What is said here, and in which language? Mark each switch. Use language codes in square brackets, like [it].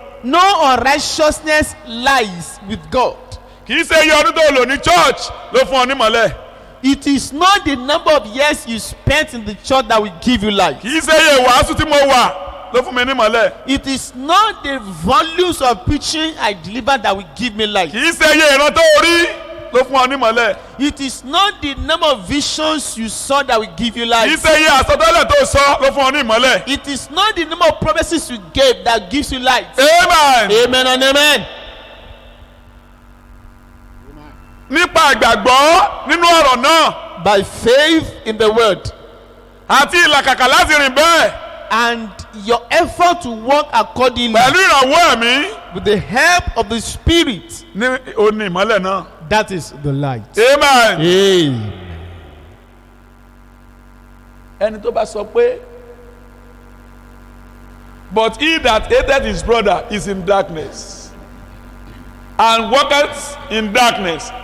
[en] No unrighteousness lies with God. [yo] Kì í ṣe iye ọdún tó lò ní church ló fún ọ nímọ̀lẹ̀. [en] It is not the number of years you spent in the church that will give you life. [yo] Kì í ṣe iye ìwàásù tí mo wà ló fún mi nímọ̀lẹ̀. [en] It is not the volumes of preaching I deliver that will give me life. [yo] Kì í ṣe iye ìran tó rí ló fún ọ nímọ̀lẹ̀. [en] It is not the number of visions you saw that will give you [yo] Kì í [en] life. [yo] ṣe iye àsọtẹ́lẹ̀ tó sọ ló fún ọ nímọ̀lẹ̀. [en] It is not the number of prophecies you gave that gives you light. Amen. Amen and amen. [yo] Nípa ìgbàgbọ́ nínú ọ̀rọ̀ náà [en] By faith in the word [yo] àti ìlàkàkà láti rìn bẹ́ẹ̀ [en] and your effort to walk accordingly [yo] pẹ̀lú ìrànwọ́ ẹ̀mí [en] with the help of the Spirit, [yo] ní òní ìmọ́lẹ̀ náà. [en] that is the light. Amen. Amen. Ẹni tó bá sọ pé but he that hated his brother is in darkness and walketh in darkness.